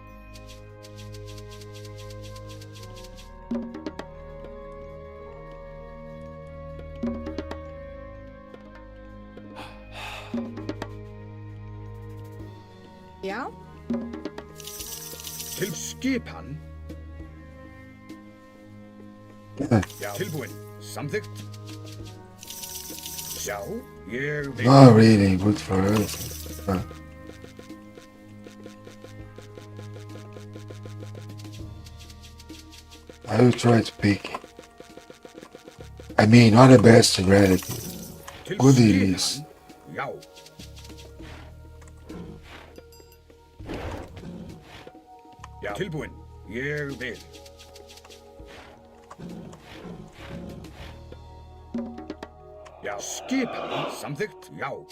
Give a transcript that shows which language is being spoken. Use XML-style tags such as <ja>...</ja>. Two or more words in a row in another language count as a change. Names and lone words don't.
<is>Já. Til skipan. Já. Tilbúin. Samþykkt. Já. Ég vil.</is> <en>Not really good for us. I will try to pick. I mean, not the best strategy. Good it is.</en> <is>Já. Já. Tilbúin. Ég vil. Já. Skipan. Samþykkt. Já.</is>